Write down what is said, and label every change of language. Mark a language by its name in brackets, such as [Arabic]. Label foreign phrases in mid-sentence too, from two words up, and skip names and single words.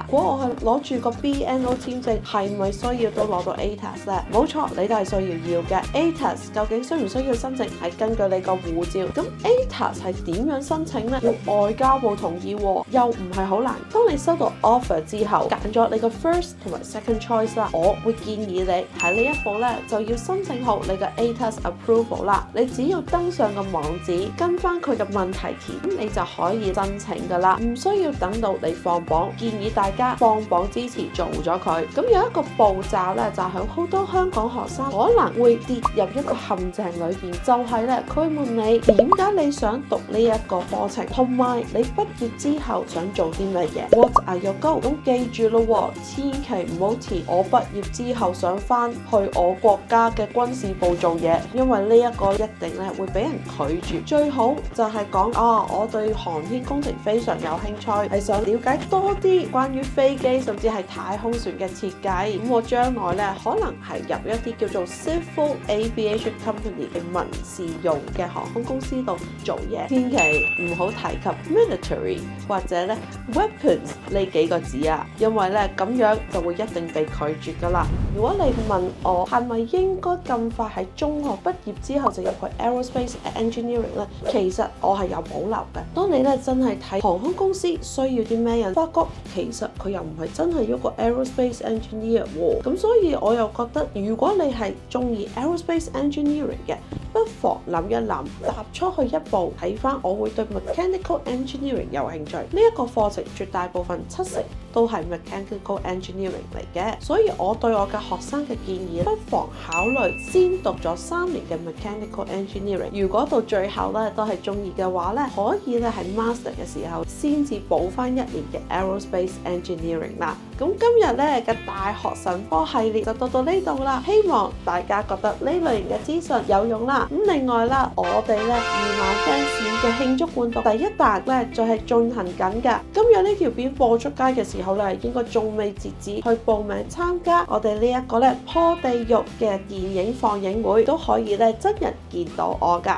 [Cantonese] 如果我係攞住個 BNO 簽證，係咪需要都攞到 ATAS 咧？冇錯，你都係需要嘅。ATAS 究竟需唔需要申請，係根據你個護照。咁 ATAS 係點樣申請呢？要外交部同意喎，又唔係好難。當你收到 offer 之後，揀咗你個 first 同埋 [English] second choice [Cantonese] 啦，我會建議你喺呢一步咧就要申請好你嘅 [English] ATAS approval [Cantonese] 啦。你只要登上個網址，跟翻佢嘅問題填，咁你就可以申請噶啦，唔需要等到你放榜。建議大家放榜之前做咗佢。咁有一個步驟咧，就係好多香港學生可能會跌入一個陷阱裏邊，就係咧佢問你點解你想讀呢一個課程，同埋你畢業之後想做啲乜嘢 ？ [English] What are your goals？ [Cantonese] 咁記住咯，千祈唔好填我畢業之後想翻去我國家嘅軍事部做嘢，因為呢一個一定咧會俾人拒絕。最好就係講我對航天工程非常有興趣，係想了解多啲關於飛機甚至係太空船嘅設計。咁我將來咧可能係入一啲叫做 [English] Civil Aviation Company [Cantonese] 嘅民事用嘅航空公司度做嘢，千祈唔好提及 military 或者咧 weapons 呢幾個字啊，因為咧咁樣就會一定被拒絕㗎啦。如果你問我係咪應該咁快喺中學畢業之後就入去 [English] aerospace engineering [Cantonese] 咧，其實我係有保留嘅。當你咧真係睇航空公司需要啲咩人，發覺其實佢又唔係真係一個 [English] aerospace engineer [Cantonese] 喎。咁所以我又覺得，如果你係中意 [English] aerospace engineering [Cantonese] 嘅，不妨諗一諗，踏出去一步，睇翻我會對 [English] mechanical engineering [Cantonese] 有興趣。呢一個課程絕大部分70%都係 [English] mechanical engineering [Cantonese] 嚟嘅，所以我對我嘅學生嘅建議，不妨考慮先讀咗3年嘅 [English] mechanical engineering。 [Cantonese] 如果到最後咧都係中意嘅話咧，可以咧喺 master 嘅時候先至補翻1年嘅 [English] aerospace engineering [Cantonese] 啦。咁今日咧嘅大學神科系列就到呢度啦，希望大家覺得呢類型嘅資訊有用啦。咁另外啦，我哋咧2萬 fans 嘅慶祝伴讀第1彈咧就係進行緊㗎。今日呢條片播出街嘅時候咧，應該仲未截止去報名參加我哋呢一個咧破地獄嘅電影放映會，都可以咧真人見到我㗎。